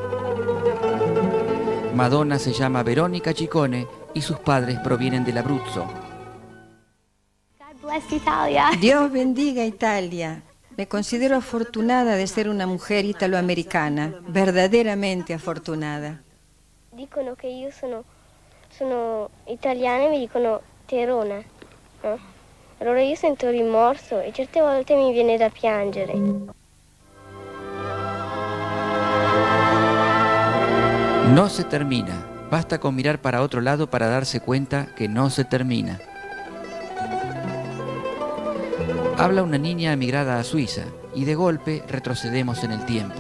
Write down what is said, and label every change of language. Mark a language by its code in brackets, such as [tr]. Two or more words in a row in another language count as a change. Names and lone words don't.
[es] Madonna se llama Veronica Ciccone y sus padres provienen del Abruzzo. Dios bendiga Italia. Me considero afortunada de ser una mujer italoamericana, verdaderamente afortunada. [it] Dicono che io sono italiana e mi dicono terona, no? Allora io sento rimorso e certe volte mi viene da piangere. [es] No se termina. Basta con mirar para otro lado para darse cuenta que no se termina. Habla una niña emigrada a Suiza y de golpe retrocedemos en el tiempo.